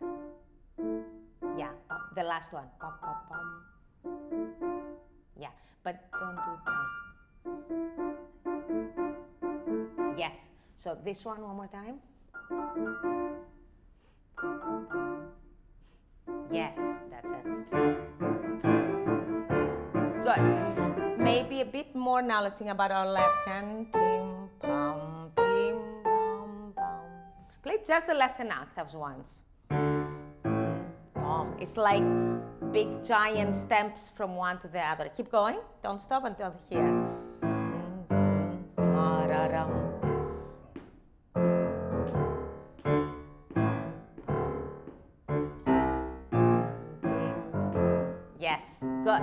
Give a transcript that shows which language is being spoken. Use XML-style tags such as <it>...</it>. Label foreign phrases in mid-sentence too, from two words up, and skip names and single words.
<en>Yeah, the last one. Yeah, but don't do that. Yes, so this one more time. Yes, that's it. Good. Maybe a bit more now. Let's think about our left hand. Tim, pam, pim, pam, pam. Play just the left hand octaves once. It's like big giant steps from one to the other. Keep going. Don't stop until here. Yes, good.</en>